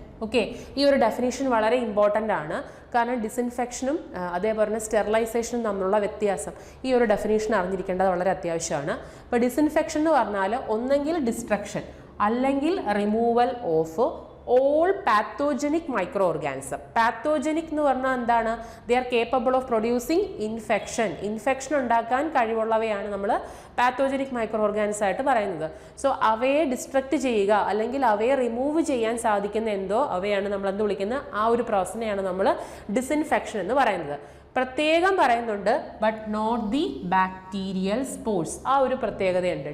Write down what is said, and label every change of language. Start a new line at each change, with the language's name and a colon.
Malayalam: Okay, ഈ ഒരു definition വളരെ ഇമ്പോർട്ടൻ്റ് ആണ്. കാരണം ഡിസിൻഫെക്ഷനും അതേപോലെ തന്നെ സ്റ്റെറിലൈസേഷനും തമ്മിലുള്ള വ്യത്യാസം ഈ ഒരു ഡെഫിനേഷൻ അറിഞ്ഞിരിക്കേണ്ടത് വളരെ അത്യാവശ്യമാണ്. അപ്പോൾ ഡിസിൻഫെക്ഷൻ എന്ന് പറഞ്ഞാൽ ഒന്നെങ്കിൽ ഡിസ്ട്രക്ഷൻ അല്ലെങ്കിൽ
English: Removal of all pathogenic microorganism.
Malayalam: Pathogenic എന്ന് പറഞ്ഞാൽ എന്താണ്?
English: They are capable of producing infection.
Malayalam: Infection ഉണ്ടാക്കാൻ കഴിവുള്ളവയാണ് നമ്മൾ പാത്തോജനിക് മൈക്രോ ഓർഗാനിസം ആയിട്ട് പറയുന്നത്. സോ അവയെ ഡിസ്ട്രക്ട് ചെയ്യുക അല്ലെങ്കിൽ അവയെ റിമൂവ് ചെയ്യാൻ സാധിക്കുന്ന എന്തോ അവയാണ് നമ്മൾ എന്ത് വിളിക്കുന്നത്, ആ ഒരു പ്രോസസ്സിനെയാണ് നമ്മൾ ഡിസിൻഫെക്ഷൻ എന്ന് പറയുന്നത്. പ്രത്യേകം പറയുന്നുണ്ട്
English: But not the bacterial spores.
Malayalam: ആ ഒരു പ്രത്യേകതയുണ്ട്.